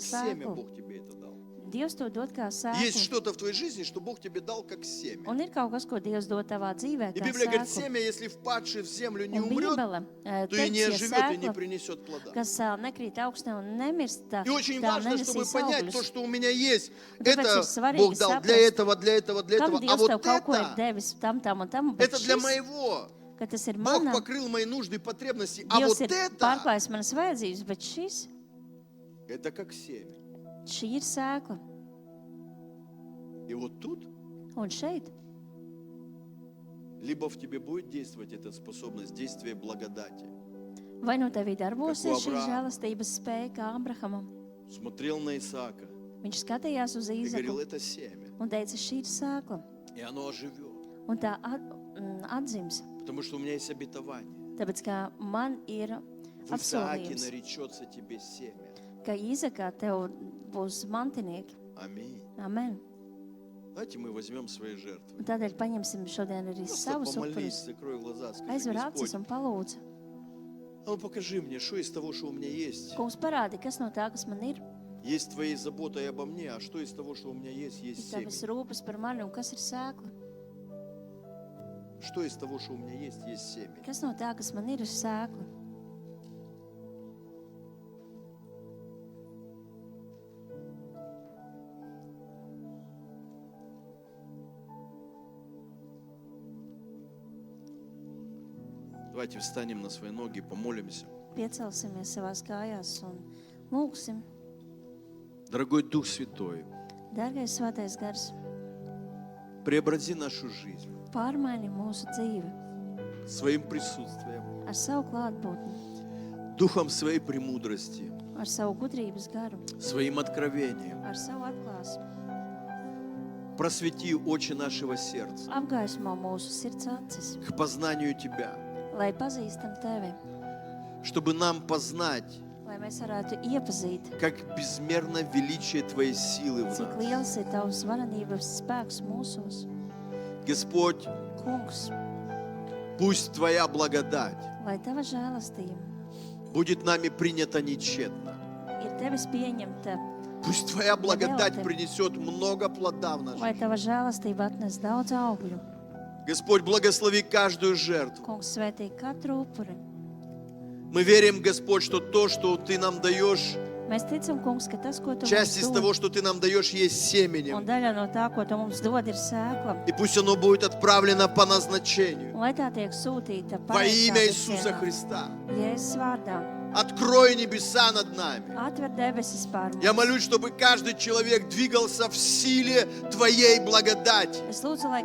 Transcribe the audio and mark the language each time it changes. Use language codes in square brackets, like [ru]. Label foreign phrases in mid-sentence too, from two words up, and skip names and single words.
[ru] Как семя [lv] sēklu. [ru] Бог тебе это дал. [lv] Dievs to dod kā [ru] Есть [lv] sēklu. [ru] что-то в твоей жизни, что Бог тебе дал как семя. [lv] Un ir kaut kas, ko Dievs dod tavā dzīvē [ru] И [lv] kā [ru] Библия говорит, [lv] sēklu. [ru] семя, если впадший в землю не [lv] Un [ru] умрет, [lv] Bībele [ru] то и не [lv] teiks, ja [ru] оживет, и не [lv] sēkla, [ru] принесет плода. [lv] kas nekrīt augstnē un nemirst, [ru] И очень [lv] tā [ru] важно, чтобы [lv] nenesīs [ru] понять то, [lv] augļus. [ru] что у меня есть. [lv] Un tāpēc [ru] Это [lv] ir svarīgi [ru] Бог дал для [lv] saprast, [ru] этого, для этого, для [lv] Kam [ru] этого. А [lv] Dievs [ru] вот [lv] tev kaut ko ir [ru] это, [lv] devis tam, un tam, bet [ru] это для [lv] šis, [ru] моего. [lv] ka tas ir [ru] Бог [lv] manā, [ru] покрыл мои нужды и потребности. А [lv] Dievs [ru] вот [lv] ir [ru] это, [lv] pārklājis manas vajadzības, bet šis, [ru] это как семя. [lv] šī ir sēkla. [ru] И вот тут [lv] Un šeit [ru] либо в тебе будет действовать эта способность, действие благодати. [lv] vai nu tevī darbosies šī Abraham. žēlastības spēja kā Abrahamam. [ru] Смотрел на Исаака [lv] Viņš skatījās uz [ru] и говорил, [lv] Īzaku [ru] это семя. [lv] un teica, šī ir sēkla. [ru] И оно оживет. [lv] Un tā atzims. [ru] Потому что у меня есть обетование. [lv] Tāpēc, kā man ir [ru] В Исааке [lv] apsolījums, [ru] наречется тебе семя. [lv] ka Īzakā tev būs mantinieki. [ru] Аминь. [lv] Amen. [ru] Давайте мы возьмем свои жертвы. [lv] Un tādēļ paņemsim šodien arī [ru] Просто [lv] savus [ru] помолись, [lv] upurus. [ru] закрой глаза, скажи: [lv] Aizver acis [ru] Господь, [lv] un palūdzu. [ru] а ну покажи мне, что из того, что у меня есть. [lv] Kungs parādi, kas no tā, kas man ir, [ru] Есть твои заботы обо мне, а что из того, что у меня есть [lv] ir [ru] семя. [lv] tavas rūpes par mani un kas ir sēkla. [ru] Что из того, что у меня есть семя. [lv] Kas no tā, kas man ir sēkla. [ru] Давайте встанем на свои ноги, помолимся. [lv] Piecelsimies savās kājās un lūgsim. [ru] Дорогой Дух Святой, [lv] Dārgais svētais gars, [ru] преобрази нашу жизнь [lv] pārmaini mūsu dzīvi [ru] своим присутствием, [lv] ar savu klātbūtni, [ru] духом своей премудрости, [lv] ar savu gudrības garu, [ru] своим откровением. [lv] ar savu atklāsmi. [ru] Просвети очи нашего сердца [lv] Apgaismo mūsu sirds acis, [ru] к познанию Тебя, [lv] lai pazīstam tevi, [ru] чтобы нам познать, [lv] lai mēs varētu iepazīt, [ru] как безмерно величие Твоей силы в [lv] cik [ru] нас. [lv] liels ir tavs varenības spēks mūsos. [ru] Господь, [lv] Kungs, [ru] пусть Твоя благодать [lv] lai tava žēlastība [ru] будет нами принята нечетно. [lv] ir tevis pieņemta, [ru] Пусть Твоя благодать Ты. принесет много плода в [lv] lai [ru] нашей [lv] tava [ru] жизни. [lv] žēlastība atnes daudz augļu. [ru] Господь, благослови каждую жертву. [lv] Kungs, svētī katru upuri. [ru] Мы верим, Господь, что то, что Ты нам даешь, [lv] Mēs ticam, Kungs, ka tas, ko tu [ru] часть [lv] mums [ru] из [lv] dod, [ru] того, что Ты нам даешь, есть [lv] un [ru] семенем. [lv] daļa no tā, ko tu mums dod, ir sēkla. [ru] И пусть оно будет отправлено по назначению. [lv] Un lai tā tiek sūtīta [ru] Во имя [lv] pareizā [ru] Иисуса [lv] virzienā. [ru] Христа. [lv] Jēzus vārdā. [ru] Открой небеса над нами. [lv] Atver debesis pār [ru] Я [lv] mums. [ru] молюсь, чтобы каждый человек двигался в силе Твоей благодати. [lv] Es lūdzu, lai